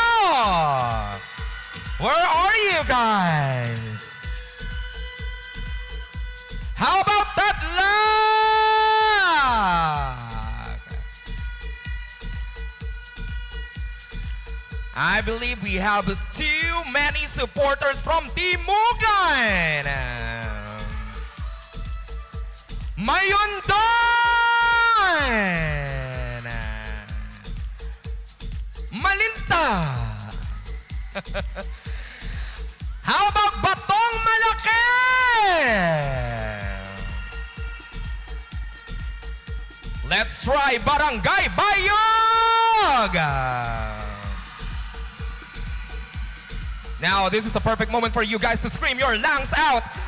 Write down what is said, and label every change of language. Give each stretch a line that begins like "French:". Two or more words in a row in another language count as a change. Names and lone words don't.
English: Where are you guys? How about that lag? I believe we have too many supporters from Timugan. Mayundon. Malinta. How about Batong Malaki? Let's try Barangay Bayog. Now, this is the perfect moment for you guys to scream your lungs out.